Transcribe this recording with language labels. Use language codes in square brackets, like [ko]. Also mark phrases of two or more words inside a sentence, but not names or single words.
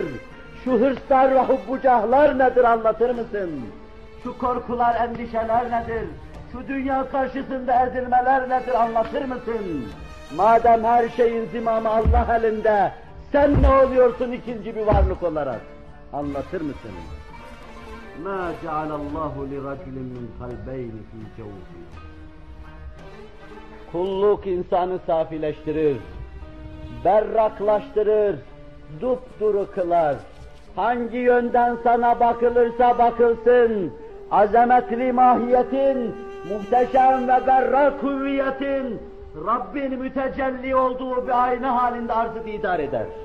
[tr] Şu hırslar ve hubbucahlar nedir? Anlatır mısın? Şu korkular, endişeler nedir? Şu dünya karşısında ezilmeler nedir? Anlatır mısın? Madem her şeyin zimamı Allah elinde, sen ne oluyorsun ikinci bir varlık olarak? Anlatır mısın? [ar] مَا جَعَلَ اللّٰهُ لِرَجُلٍ مِّنْ قَلْبَيْنِ ف۪ي جَوْفِهِ [tr] Kulluk insanı safileştirir, berraklaştırır, dupduru kılar. Hangi yönden sana bakılırsa bakılsın, azametli mahiyetin, muhteşem ve berrak hüviyetin, Rabbin mütecelli olduğu bir ayna halinde arz-ı idare eder.